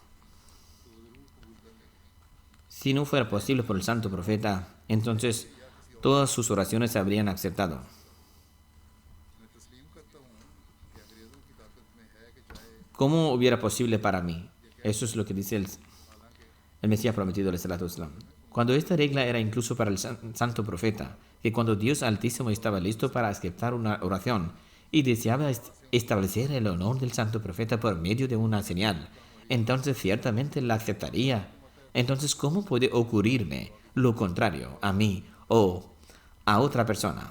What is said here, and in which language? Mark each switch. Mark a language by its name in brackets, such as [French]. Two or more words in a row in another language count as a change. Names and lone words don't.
[Spanish] Si no fuera posible por el Santo Profeta, entonces todas sus oraciones se habrían aceptado. ¿Cómo hubiera posible para mí? Eso es lo que dice el Mesías prometido, [Arabic] عليه الصلاة والسلام. [Spanish] Cuando esta regla era incluso para el Santo Profeta, que cuando Dios Altísimo estaba listo para aceptar una oración y deseaba establecer el honor del Santo Profeta por medio de una señal, entonces ciertamente la aceptaría. Entonces, ¿cómo puede ocurrirme lo contrario a mí o a otra persona?